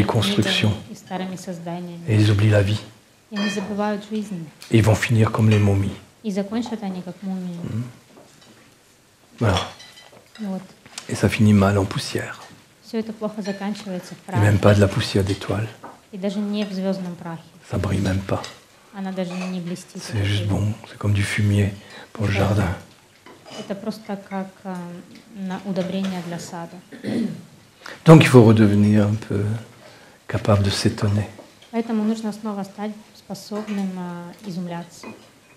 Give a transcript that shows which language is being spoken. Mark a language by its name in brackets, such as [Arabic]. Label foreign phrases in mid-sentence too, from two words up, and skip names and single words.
[Russian] старыми [French] constructions, [Russian] книгами и старыми созданиями. [French] et ils oublient la vie. [Russian] И они забывают жизнь. [French] Et ils vont finir comme les momies. [Russian] И закончат они как мумии. [French] Voilà. [Russian] Вот. [French] Et ça finit mal en poussière. [Russian] Все это плохо заканчивается в [French] Et même [Russian] прахе. [French] pas de la poussière d'étoiles. [Russian] И даже не в звездном прахе. [French] Ça brille même pas. [Russian] Она даже не блестит. [French] C'est juste bon, c'est comme du fumier pour le jardin. [Russian] Это просто как удобрение для сада. [French] Donc il faut redevenir un peu capable de s'étonner. [Russian] Поэтому нужно снова стать способным изумляться.